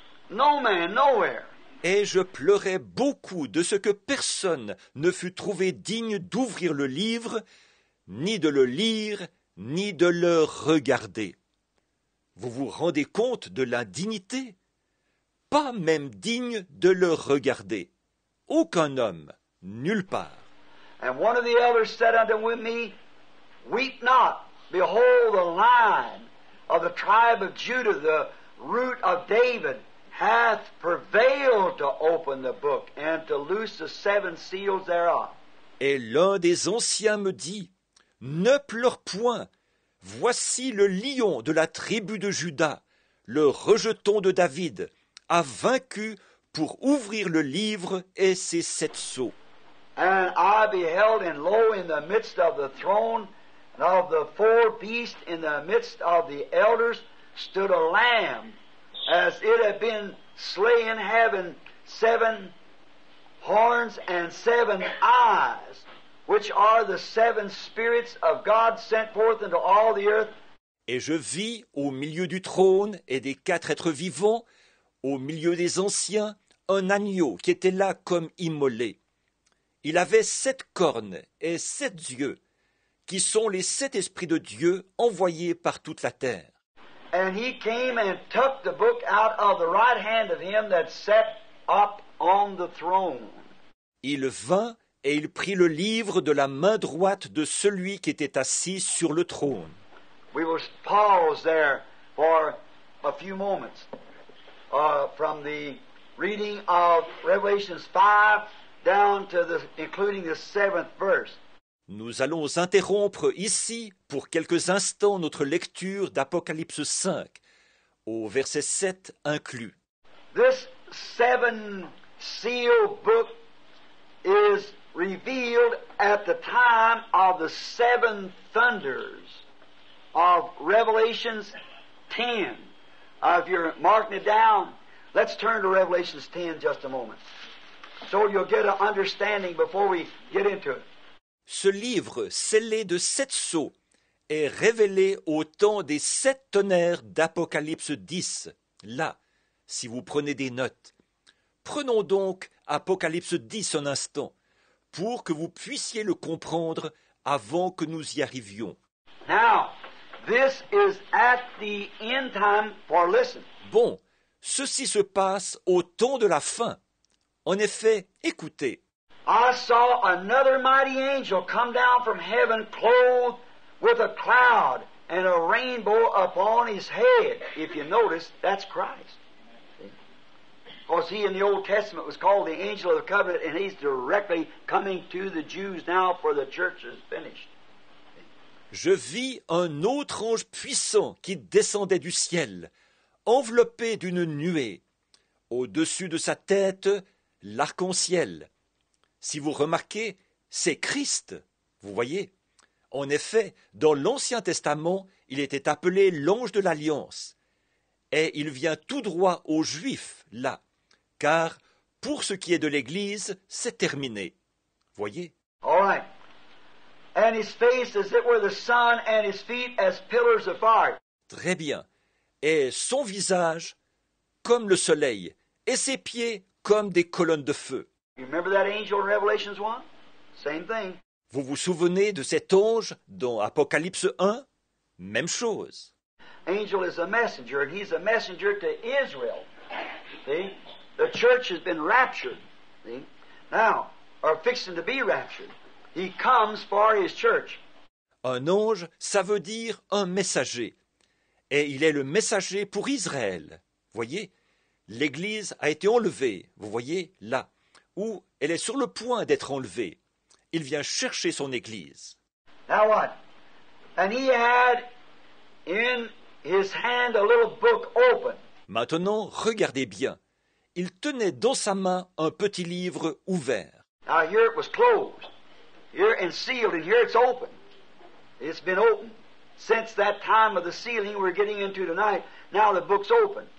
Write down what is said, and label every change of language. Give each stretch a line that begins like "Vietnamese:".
English: No man, nowhere.
French: Et je pleurais beaucoup de ce que personne ne fut trouvé digne d'ouvrir le livre, ni de le lire, ni de le regarder. Vous vous rendez compte de l'indignité? Pas même digne de le regarder. Aucun homme, nulle part.
English: And one of the elders said unto me, Weep not, behold, the Lion of the tribe of Judah, the root of David, hath prevailed to open the book and to loose the 7 seals thereof.
French: Et l'un des anciens me dit, Ne pleure point, voici le lion de la tribu de Juda, le rejeton de David, a vaincu pour ouvrir le livre et ses 7 sceaux.
English: And I beheld, and lo, in the midst of the throne, and of the 4 beasts, in the midst of the elders, stood a lamb, as it had been slain, having 7 horns and 7 eyes, which are the 7 spirits of God sent forth into all the earth.
French: Et je vis au milieu du trône et des 4 êtres vivants, au milieu des anciens, un agneau qui était là comme immolé. Il avait 7 cornes et 7 yeux, qui sont les 7 esprits de Dieu envoyés par toute la terre.
English: And he came and took the book out of the right hand of him that sat up on the throne.
French: Il vint et il prit le livre de la main droite de celui qui était assis sur le trône.
English: We will pause there for a few moments from the reading of Revelations 5 down to including the 7th verse.
French: Nous allons interrompre ici pour quelques instants notre lecture d'Apocalypse 5, au verset 7 inclus.
English: This 7-seal book is revealed at the time of the 7 thunders of Revelations 10. If you're marking it down, let's turn to Revelations 10 just a moment, so you'll get an understanding before we get into it.
French: Ce livre scellé de 7 sceaux est révélé au temps des 7 tonnerres d'Apocalypse 10. Là, si vous prenez des notes. Prenons donc Apocalypse 10 un instant, pour que vous puissiez le comprendre avant que nous y arrivions.
English: Now, This is at the end time, for listen.
French: Bon, ceci se passe au temps de la fin. En effet, écoutez.
English: I saw another mighty angel come down from heaven clothed with a cloud and a rainbow upon his head. If you notice, that's Christ. Because he in the Old Testament was called the angel of the covenant, and he's directly coming to the Jews now, for the church is finished.
French: Je vis un autre ange puissant qui descendait du ciel, enveloppé d'une nuée. Au-dessus de sa tête, l'arc-en-ciel. Si vous remarquez, c'est Christ, vous voyez. En effet, dans l'Ancien Testament, il était appelé l'ange de l'Alliance. Et il vient tout droit aux Juifs, là. Car, pour ce qui est de l'Église, c'est terminé. Voyez?
English: All right. And his face as it were the sun, and his feet as pillars of fire.
French: Très bien. Et son visage comme le soleil, et ses pieds comme des colonnes de feu.
English: You remember that angel in Revelations 1? Same thing.
French: Vous vous souvenez de cet ange dans Apocalypse 1? Même chose.
English: Angel is a messenger, and he's a messenger to Israel. See? The church has been raptured. See? Now, or fixing to be raptured. He comes for his church.
French: Un ange, ça veut dire un messager. Et il est le messager pour Israël. Voyez, l'Église a été enlevée, vous voyez, là, où elle est sur le point d'être enlevée. Il vient chercher son Église.
English: Now what? And he had in his hand a little book open.
French: Maintenant, regardez bien. Il tenait dans sa main un petit livre ouvert.
English: Now here it was closed. Here and sealed, and here it's open. It's been open. Since that time of the sealing we're getting into tonight, now the book's open.